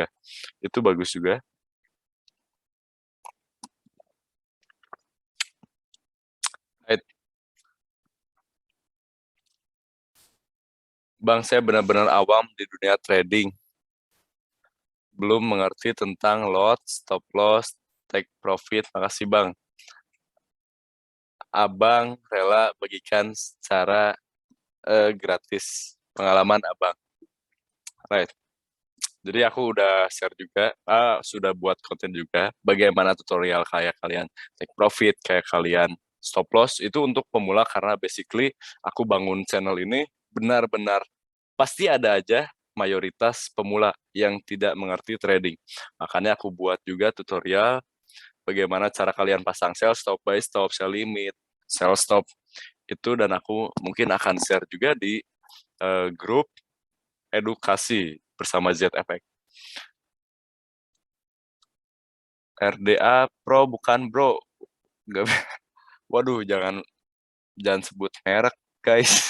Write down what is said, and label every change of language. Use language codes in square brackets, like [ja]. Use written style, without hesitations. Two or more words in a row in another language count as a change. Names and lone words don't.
[id] Itu bagus juga. Right. Bang, saya benar-benar awam di dunia trading. Belum mengerti tentang lot, [en] stop loss, take profit. [id] Makasih Bang. Abang rela bagikan secara gratis pengalaman Abang. Right. Jadi aku udah share juga, sudah buat konten juga, bagaimana tutorial kayak kalian [en] take profit, [id] kayak kalian [en] stop loss, [id] itu untuk pemula karena basically aku bangun channel ini benar-benar pasti ada aja mayoritas pemula yang tidak mengerti trading. Makanya aku buat juga tutorial bagaimana cara kalian pasang [en] sell stop, buy stop, sell limit, sell stop, [id] itu dan aku mungkin akan share juga di grup edukasi bersama ZFX. RDA Pro bukan bro. Nggak, waduh jangan jangan sebut merek guys.